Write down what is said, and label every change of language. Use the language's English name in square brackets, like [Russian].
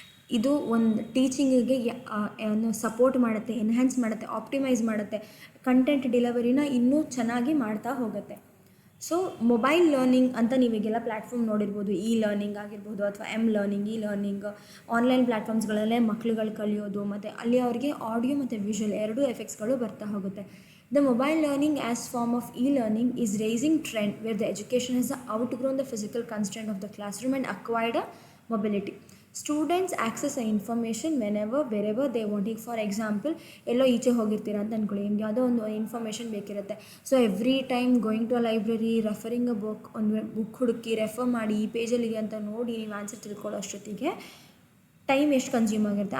[Kannada] ಇದು ಒಂದು ಟೀಚಿಂಗಿಗೆ ಸಪೋರ್ಟ್ ಮಾಡುತ್ತೆ, ಎನ್ಹ್ಯಾನ್ಸ್ ಮಾಡುತ್ತೆ, ಆಪ್ಟಿಮೈಸ್ ಮಾಡುತ್ತೆ, ಕಂಟೆಂಟ್ ಡೆಲಿವರಿನ ಇನ್ನೂ ಚೆನ್ನಾಗಿ ಮಾಡ್ತಾ ಹೋಗುತ್ತೆ. ಸೊ ಮೊಬೈಲ್ ಲರ್ನಿಂಗ್ ಅಂತ ನೀವೀಗೆಲ್ಲ ಪ್ಲ್ಯಾಟ್ಫಾರ್ಮ್ ನೋಡಿರ್ಬೋದು, ಇ ಲರ್ನಿಂಗ್ ಆಗಿರ್ಬೋದು ಅಥವಾ ಲರ್ನಿಂಗ್, ಇ ಲರ್ನಿಂಗ್ ಆನ್ಲೈನ್ ಪ್ಲ್ಯಾಟ್ಫಾರ್ಮ್ಸ್ಗಳಲ್ಲೇ ಮಕ್ಳುಗಳು ಕಲಿಯೋದು, ಮತ್ತು ಅಲ್ಲಿ ಅವ್ರಿಗೆ ಆಡಿಯೋ ಮತ್ತು ವಿಷುವಲ್ ಎರಡೂ ಎಫೆಕ್ಟ್ಸ್ಗಳು ಬರ್ತಾ ಹೋಗುತ್ತೆ. [English] The mobile learning as form of e-learning is raising trend where the education has outgrown the physical constraint of the classroom and acquired a mobility. Students access the information whenever, wherever they want. [Kannada] ಈಗ for example ಎಲ್ಲೋ ಈಚೆ ಹೋಗಿರ್ತೀರ ಅಂತ ಅಂದ್ಕೊಳ್ಳಿ, ನಿಮ್ಗೆ ಯಾವುದೋ ಒಂದು information ಬೇಕಿರುತ್ತೆ. So [English] every time going to a library, referring a book, [Kannada] ಒಂದು book ಹುಡುಕಿ refer ಮಾಡಿ ಈ ಪೇಜಲ್ಲಿದೆ ಅಂತ ನೋಡಿ ನೀವು ಆನ್ಸರ್ ತಿಳ್ಕೊಳ್ಳೋ ಅಷ್ಟೊತ್ತಿಗೆ ಟೈಮ್ ಎಷ್ಟು ಕನ್ಸ್ಯೂಮ್ ಆಗಿರುತ್ತೆ.